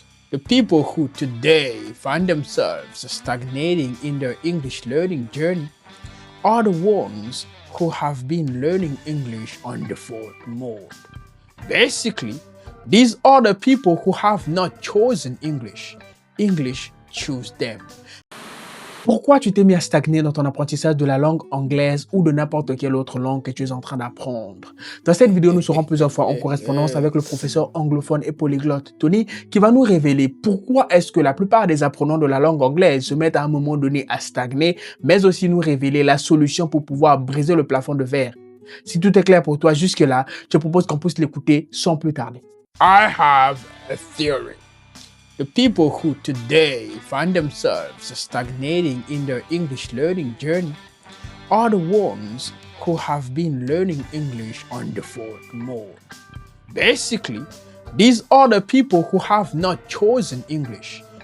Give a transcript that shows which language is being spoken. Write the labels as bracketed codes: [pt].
[en] The people who today find themselves stagnating in their English learning journey are the ones who have been learning English on default mode. Basically, these are the people who have not chosen English. English chose them. [fr] Pourquoi tu t'es mis à stagner dans ton apprentissage de la langue anglaise ou de n'importe quelle autre langue que tu es en train d'apprendre? Dans cette vidéo, nous serons plusieurs fois en correspondance avec le professeur anglophone et polyglotte Tony qui va nous révéler pourquoi est-ce que la plupart des apprenants de la langue anglaise se mettent à un moment donné à stagner, mais aussi nous révéler la solution pour pouvoir briser le plafond de verre. Si tout est clair pour toi jusque-là, je propose qu'on puisse l'écouter sans plus tarder. [en] I have a theory. The people who today find themselves stagnating in their English learning journey are the ones who have been learning English on default mode. Basically, these are the people who have not chosen English.